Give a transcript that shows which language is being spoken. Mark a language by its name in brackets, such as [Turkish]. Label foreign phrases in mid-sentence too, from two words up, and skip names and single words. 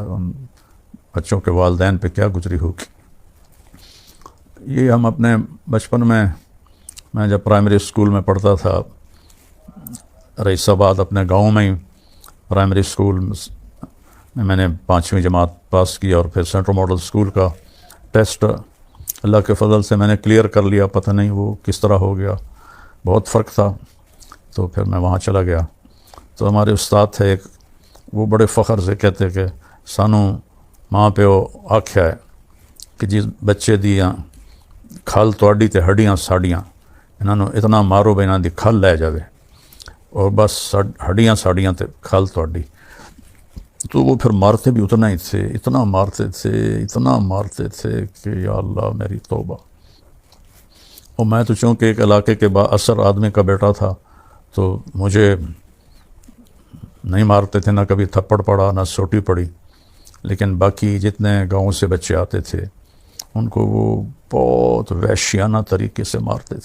[Urdu] ان بچوں کے والدین پہ کیا گزری ہوگی۔ یہ ہم اپنے بچپن میں جب پرائمری اسکول میں پڑھتا تھا، رئیس آباد اپنے گاؤں میں ہی پرائمری اسکول میں نے 5ویں جماعت پاس کی، اور پھر سینٹرل ماڈل اسکول کا ٹیسٹ اللہ کے فضل سے میں نے کلیئر کر لیا۔ پتہ نہیں وہ کس طرح ہو گیا، بہت فرق تھا۔ تو پھر میں وہاں چلا گیا، تو ہمارے استاد تھے ایک، وہ بڑے فخر سے کہتے کہ [Punjabi] سانو ماں پیو آکھیا ہے کہ جی بچے دیاں کھل تواڈی تے ہڈیاں ساڈیاں، انہاں نوں اتنا مارو بے انہاں دی کھل لے جاوے، اور بس ہڈیاں ساڈیاں تے کھل تواڈی۔ [Urdu] تو وہ پھر مارتے بھی اتنا ہی تھے، اتنا مارتے تھے کہ یا اللہ میری توبہ۔ اور میں تو چونکہ ایک علاقے کے با اثر آدمی کا بیٹا تھا تو مجھے نہیں مارتے تھے، نہ کبھی تھپڑ پڑا نہ سوٹی پڑی، لیکن باقی جتنے گاؤں سے بچے آتے تھے ان کو وہ بہت وحشیانہ طریقے سے مارتے تھے۔